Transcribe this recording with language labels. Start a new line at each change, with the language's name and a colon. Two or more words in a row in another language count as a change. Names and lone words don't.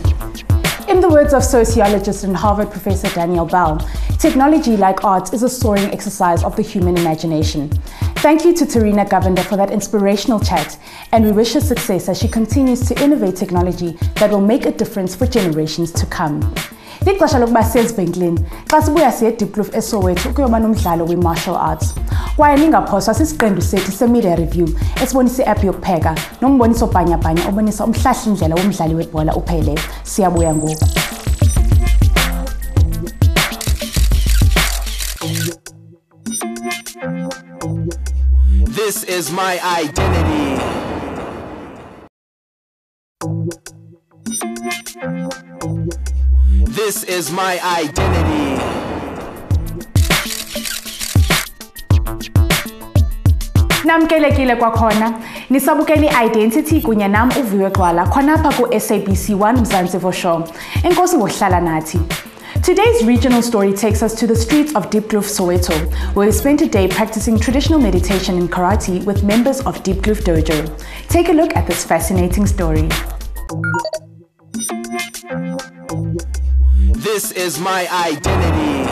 English: In the words of sociologist and Harvard professor Daniel Bell, technology, like art, is a soaring exercise of the human imagination. Thank you to Terrina Govender for that inspirational chat, and we wish her success as she continues to innovate technology that will make a difference for generations to come.
Xhosa: Lixesha lokuba sezibhenkileni xa sibuya siye Diepkloof eSoweto kuyoba nomdlalo we-
English: martial arts.
Xhosa: Kwaye ningaphoswa sisiqendu sethu se-
English: media review
Xhosa: esibonisa i-app yokupheka nomboniso bhanyabhanya obonisa umhlahlindlela womdlali webhola uPele. Siyabuya ngoku.
English: This is my identity. This is my identity.
Xhosa: Namkelekile kwakhona nisabukela i-Identity kunye nam uViwe Gxwala khonapha ku-SABC 1 Mzansians. Enkosi ngokuhlala nathi.
English: Today's regional story takes us to the streets of Diepkloof, Soweto, where we spent a day practicing traditional meditation and karate with members of Diepkloof Dojo. Take a look at this fascinating story. This is my identity.